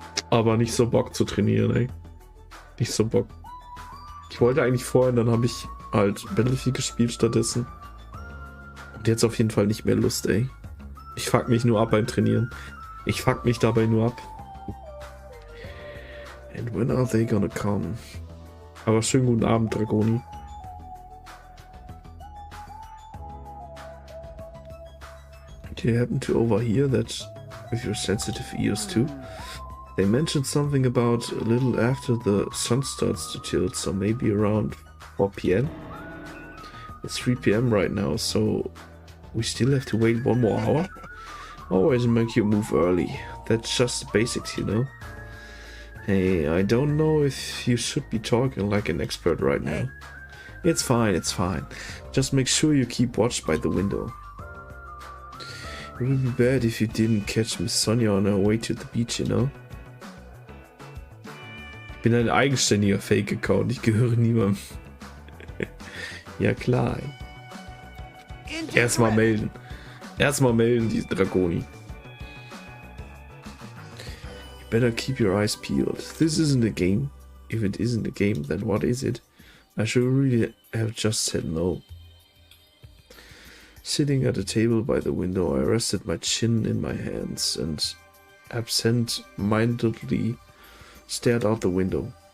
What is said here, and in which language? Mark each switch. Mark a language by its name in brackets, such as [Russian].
[German] Aber nicht so Bock zu trainieren, ey. Nicht so Bock. Ich wollte eigentlich vorhin, dann habe ich halt Battlefield gespielt stattdessen. Und jetzt auf jeden Fall nicht mehr Lust, ey. Ich fuck mich nur ab beim Trainieren. Ich fuck mich dabei nur ab. [English] And when are they gonna come? [German] Aber schönen guten Abend, [English] Dragoni. Do you happen to overhear that with your sensitive ears too? They mentioned something about a little after the sun starts to tilt, so maybe around 4 PM? It's 3 PM right now, so we still have to wait 1 more hour? Always make your move early. That's just the basics, you know? Hey, I don't know if you should be talking like an expert right now. It's fine, it's fine. Just make sure you keep watch by the window. It would be bad if you didn't catch Miss Sonia on her way to the beach, you know? [German] Ich bin ein eigenständiger Fake-Account, ich gehöre niemandem. Ja klar. Erstmal melden. Erstmal melden, die Dragoni. [English] You better keep your eyes peeled. This isn't a game. If it isn't a game, then what is it? I should really have just said no. Sitting at a table by the window, I rested my chin in my hands and absent-mindedly stared out the window.